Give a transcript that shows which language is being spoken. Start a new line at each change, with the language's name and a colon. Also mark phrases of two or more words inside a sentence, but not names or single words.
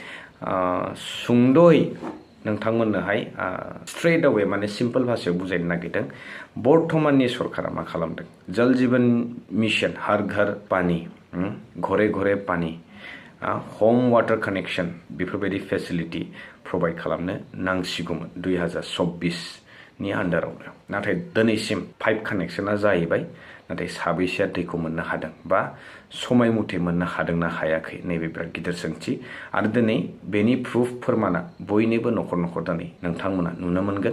Bodo: सुंद'यै नोंथांमोननोहाय
English: straight away
Bodo: माने सिम्पल भाषायाव बुजायनो नागिरदों बर्तमाननि सरकारा मा खालामदों जल जीवन मिशन
Hindi: हर घर पानी घरे घरे पानी
Bodo: ह'म
English: water connection
Bodo: बेफोरबायदि
English: facility provide
Bodo: खालामनो नांसिगौमोन 2024 नि आन्डारावनो नाथाय दिनैसिम
English: pipe connectiona
Bodo: जाहैबाय नाथाय साबैसेया दैखौ मोननो हादों बा समय मथे मोननो हादोंना हायाखै नैबे बिराद गिदिर सोंथि आरो दिनै बेनि प्रुफ फोरमाना बयनिबो न'खर न'खर दिनै नोंथांमोना नुनो मोनगोन